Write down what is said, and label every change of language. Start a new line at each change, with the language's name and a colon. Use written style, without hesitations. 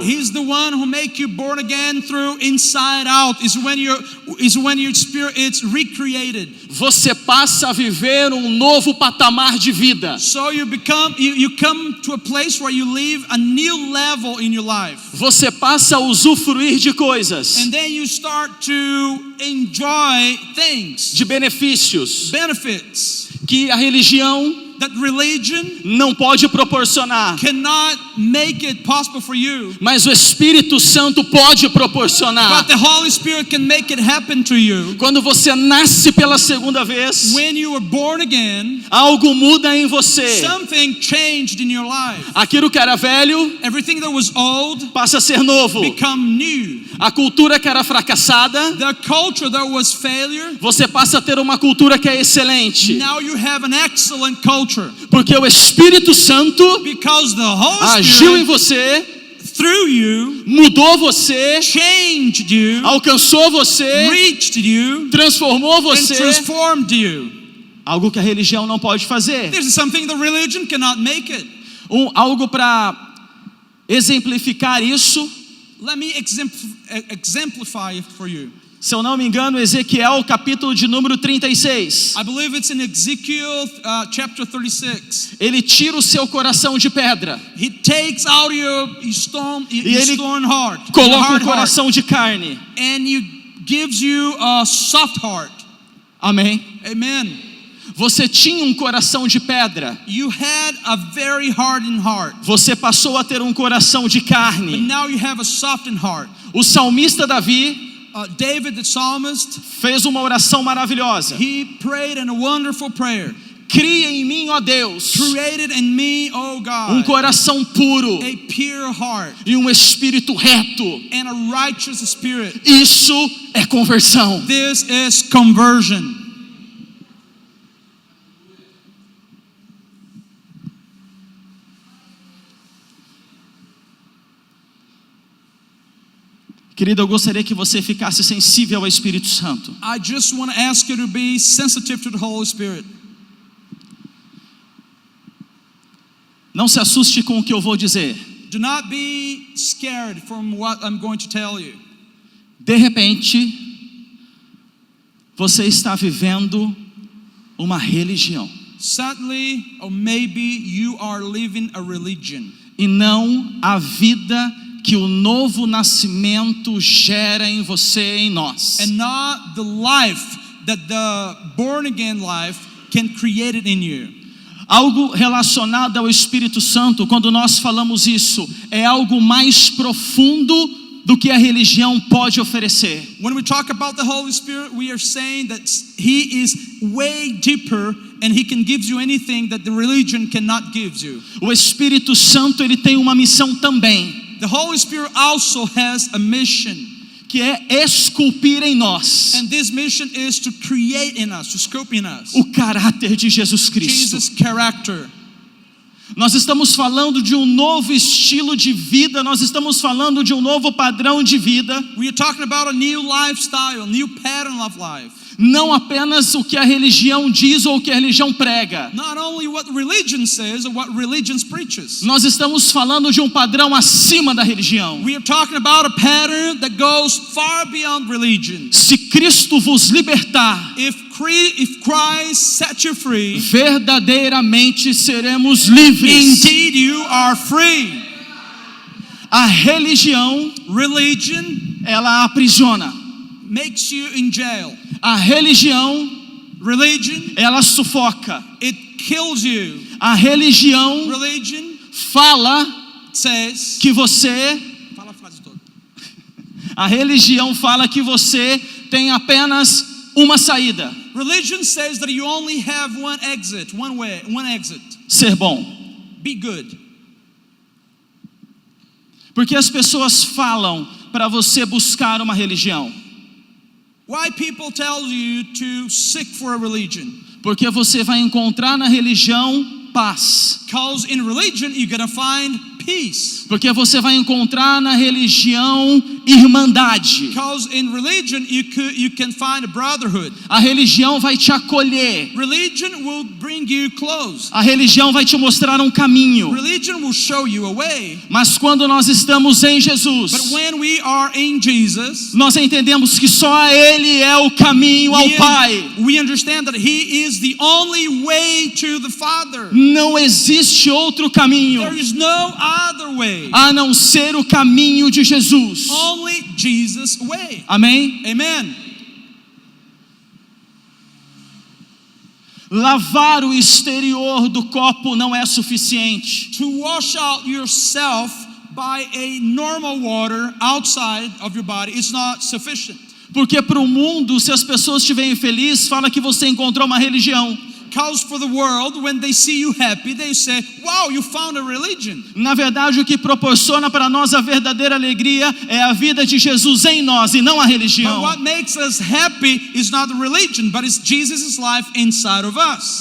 English: He's the one who make you born again through inside out. Is when your spirit is recreated.
Portuguese: Você passa a viver um novo patamar de vida.
English: So you come to a place where you live a new level in your life.
Portuguese: Você passa a usufruir de coisas,
English: And then you start to enjoy things,
Portuguese: de benefícios
English: benefits
Portuguese: que a religião
English: that religion
Portuguese: não pode proporcionar.
English: cannot make it possible for you.
Portuguese: Mas o Espírito Santo pode proporcionar.
English: But the Holy Spirit can make it happen to you.
Portuguese: Quando você nasce pela segunda vez,
English: When you were born again,
Portuguese: algo muda em você.
English: something changed in your life.
Portuguese: Aquilo que era velho
English: Everything that was old
Portuguese: passa a ser novo.
English: become new.
Portuguese: A cultura que era fracassada,
English: The culture that was failure,
Portuguese: você passa a ter uma cultura que é excelente.
English: now you have an excellent culture.
Portuguese: Porque o Espírito Santo
English: Because the Holy
Portuguese: agiu em
English: Spirit,
Portuguese: você,
English: through you,
Portuguese: mudou você,
English: changed you,
Portuguese: alcançou você,
English: reached you,
Portuguese: transformou
English: and
Portuguese: você.
English: transformed you.
Portuguese: Algo que a religião não pode fazer.
English: This is something that religion cannot make it.
Portuguese: Algo para exemplificar isso.
English: Let me exemplify it for you.
Portuguese: Se eu não me engano, Ezequiel, capítulo de número 36.
English: I believe it's in Ezekiel chapter 36.
Portuguese: Ele tira o seu coração de pedra
English: He takes out your stone heart, your
Portuguese: coloca um
English: hard heart,
Portuguese: coração de carne.
English: and gives you a soft heart.
Portuguese: Amém.
English: Amen.
Portuguese: Você tinha um coração de pedra.
English: You had a very hardened heart,
Portuguese: Você passou a ter um coração de
English: but
Portuguese: carne.
English: now you have a softened heart.
Portuguese: O salmista Davi
English: David the psalmist,
Portuguese: fez uma oração maravilhosa.
English: he prayed in a wonderful prayer.
Portuguese: Cria em mim, ó Deus,
English: Created in me, O
Portuguese: um
English: God,
Portuguese: coração puro
English: a pure heart
Portuguese: e um espírito reto.
English: and a righteous spirit.
Portuguese: Isso é conversão.
English: This is conversion.
Portuguese: Querido, eu gostaria que você ficasse sensível ao Espírito Santo.
English: I just want to ask you to be sensitive to the Holy Spirit.
Portuguese: Não se assuste com o que eu vou dizer.
English: Do not be scared from what I'm going to tell you.
Portuguese: De repente, você está vivendo uma religião
English: Sadly, or maybe you are living a religion,
Portuguese: e não a vida que o novo nascimento gera em você e em nós.
English: and not the life that the born again life can create it in you.
Portuguese: Algo relacionado ao Espírito Santo, quando nós falamos isso, é algo mais profundo do que a religião pode oferecer.
English: When we talk about the Holy Spirit, we are saying that He is way deeper and He can give you anything that the religion cannot give you.
Portuguese: O Espírito Santo, ele tem uma missão também,
English: The Holy Spirit also has a mission,
Portuguese: que é esculpir em nós
English: and this mission is to create in us, to sculpt in us,
Portuguese: o caráter de Jesus Cristo.
English: Jesus' character.
Portuguese: Nós estamos falando de um novo estilo de vida, nós estamos falando de um novo padrão de vida,
English: We are talking about a new lifestyle, a new pattern of life.
Portuguese: não apenas o que a religião diz ou o que a religião prega.
English: Not only what religion says or what religion preaches.
Portuguese: Nós estamos falando de um padrão acima da religião.
English: We are talking about a pattern that goes far beyond religion.
Portuguese: Se Cristo vos libertar,
English: If Christ set you free,
Portuguese: verdadeiramente seremos livres.
English: indeed you are free.
Portuguese: A religião,
English: Religion,
Portuguese: ela aprisiona.
English: makes you in jail.
Portuguese: A religião,
English: Religion,
Portuguese: ela sufoca.
English: it kills you.
Portuguese: A religião
English: Religion
Portuguese: fala
English: says,
Portuguese: que você, fala a frase toda. a religião fala que você tem apenas uma saída:
English: Religion says that you only have one exit, one way, one exit.
Portuguese: ser bom.
English: Be good.
Portuguese: Porque as pessoas falam para você buscar uma religião?
English: Why people tell you to seek for a religion?
Portuguese: Porque você vai encontrar na religião paz.
English: Because in religion you're gonna find peace.
Portuguese: Porque você vai encontrar na religião irmandade.
English: Because in religion you can find a brotherhood.
Portuguese: A religião vai te acolher.
English: Religion will bring you close.
Portuguese: A religião vai te mostrar um caminho.
English: Religion will show you a way.
Portuguese: Mas quando nós estamos em Jesus,
English: But when we are in Jesus,
Portuguese: nós entendemos que só Ele é o caminho ao Pai.
English: we understand that He is the only way to the Father.
Portuguese: Não existe outro caminho
English: There is no other way.
Portuguese: a não ser o caminho de Jesus.
English: Only Jesus' way.
Portuguese: Amém?
English: Amen.
Portuguese: Lavar o exterior do copo não é suficiente.
English: To wash out yourself by a normal water outside of your body is not sufficient.
Portuguese: Porque para o mundo, se as pessoas estiverem felizes, fala que você encontrou uma religião.
English: Because for the world, when they see you happy, they say, wow, you found a religion.
Portuguese: Na verdade, o que proporciona para nós a verdadeira alegria é a vida de Jesus em nós e não a
English: But
Portuguese: religião.
English: what makes us happy is not the religion, but it's Jesus' life inside of us.